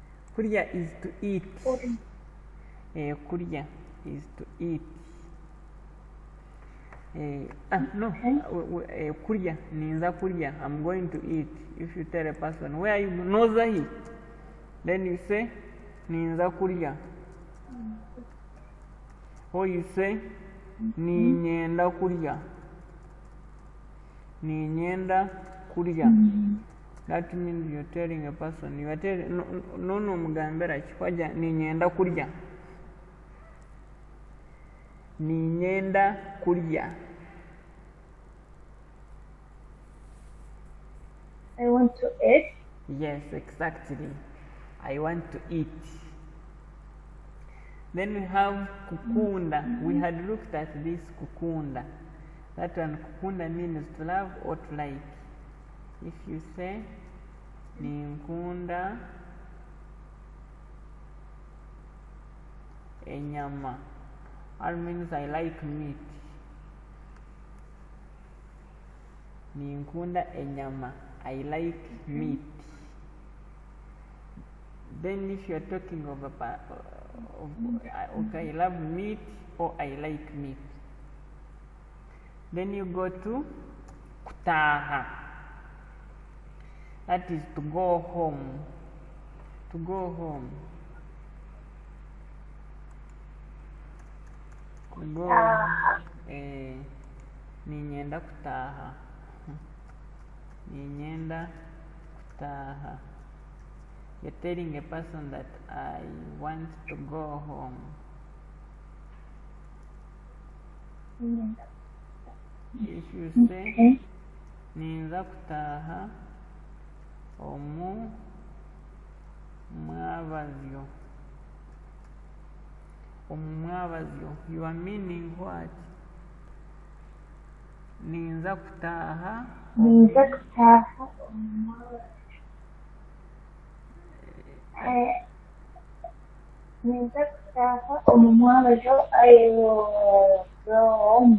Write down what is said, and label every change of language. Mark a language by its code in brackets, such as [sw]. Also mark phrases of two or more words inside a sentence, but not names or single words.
[en] Kurya is to eat. Kurya is to eat. No. [nyn] Kurya ninza kurya. [en] I'm going to eat. If you tell a person, where are you? Nozahi. Then you say [nyn] ninza kurya. [en] Or you say [nyn] ninyenda kurya. Ninyenda kurya. [en] That means you're telling a person, you are telling [nyn] no mugambera chikwaja ninyenda kurya. Ninyenda kurya. [en] I want to eat. Yes, exactly. I want to eat. Then we have kukunda. We had looked at this kukunda. That one, kukunda means to love or to like. If you say [nyn] ninkunda enyama, [en] that means I like meat. [nyn] Ninkunda enyama, [en] I like meat. Then if you are talking of okay, I love meat or I like meat. Then you go to kutaha. That is to go home. To go home. To go [nyn] ninyenda kutaha. Ninyenda kutaha. [en] You're telling a person that I want to go home. If you say [nyn] ninza kutaha omu mwabazyo. Omu mwabazyo. [en] You are meaning what? [nyn] Ninza kutaha. Ninza kutaha ninza kutaha omu mwabazyo. [en] I will go home